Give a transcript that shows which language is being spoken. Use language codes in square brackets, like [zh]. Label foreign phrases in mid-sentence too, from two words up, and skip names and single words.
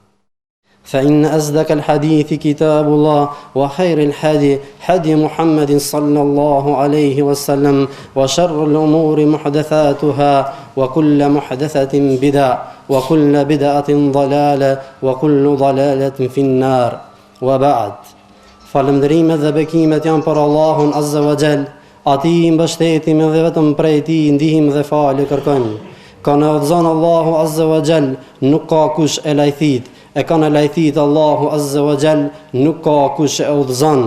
[ar] فإن أصدق الحديث كتاب الله وخير الهدي هدي محمد صلى الله عليه وسلم وشر الأمور محدثاتها وكل محدثة بدعة وكل بدعة ضلالة وكل ضلالة في النار وبعد [sq] falënderimet dhe bekimet janë për Allahun [ar] عز وجل, [sq] atij mbështetim dhe vetëm prej tij ndihmë dhe falë kërkojmë. Ka në udhëzon Allahu [ar] عز وجل, [sq] nuk ka kush e lajthit. E kanë lajthit Allahu [ar] عز وجل, [sq] nuk ka kush e udhëzon.